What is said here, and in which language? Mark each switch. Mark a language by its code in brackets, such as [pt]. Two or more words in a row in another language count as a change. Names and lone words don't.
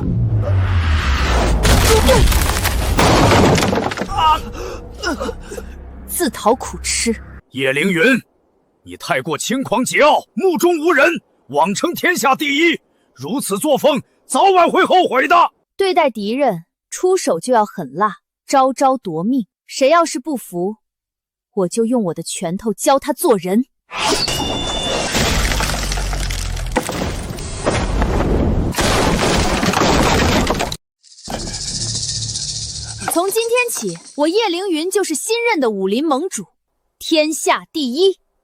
[zh] 自討苦吃。葉凌雲，你太過輕狂桀驁，目中無人，妄稱天下第一，如此作風，早晚會後悔的。對待敵人，出手就要狠辣，招招奪命。誰要是不服，我就用我的拳頭教他做人。从今天起，我葉凌雲就是新任的武林盟主，天下第一。